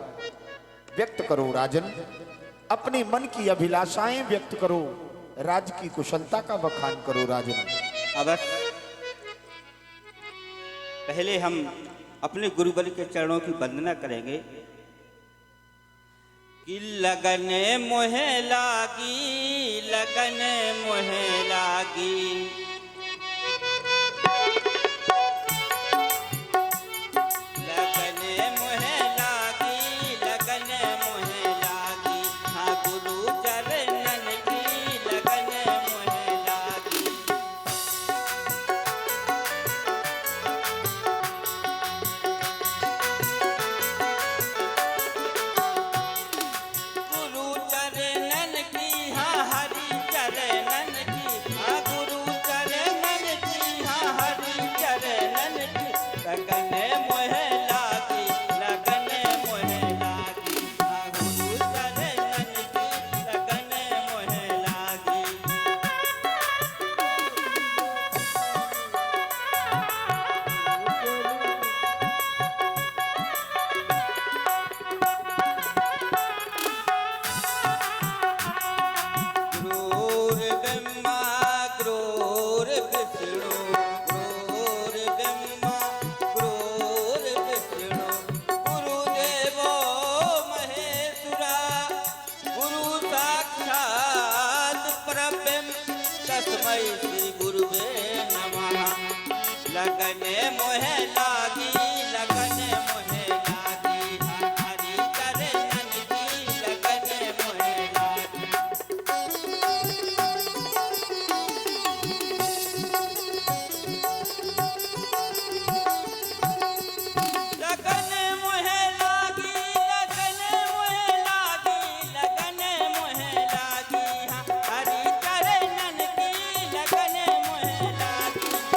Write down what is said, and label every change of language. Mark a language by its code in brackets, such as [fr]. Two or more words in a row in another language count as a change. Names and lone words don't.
[hi] व्यक्त करो राजन, अपने मन की अभिलाषाएं व्यक्त करो, राज्य की कुशलता का बखान करो राजन। अवश्य। पहले हम अपने गुरुबल के चरणों की वंदना करेंगे कि लगन मोहे लागी, लगन मोहे लागी, लगन मोहे लागी, लगन मोहे लागी। हाँ गुरु चरणन की लगन मोहे लागी। गुरु चरणन की, हाँ हरि चरणन की, हाँ गुरु चरणन की, हाँ हरि चरणन की। लगन मोहे लागी, लगन मोहे लागी, हाँ गुरु चरणन की, लगन मोहे लागी। [sa] क्रूर ब्रह्मा क्रूर विष्णु, क्रूर ब्रह्मा क्रूर विष्णु, गुरुदेवो महेश्वरा, गुरु साक्षात् परब्रह्म, तस्मै श्री गुरुवे नमः। [hi] लगन मोहे लागी, लगन मोहे लागी, हरि चरणन की लगन मोहे लागी। लगन मोहे लागी, लगन मोहे लागी, लगन मोहे लागी, हाँ हरि चरणन की लगन मोहे लागी।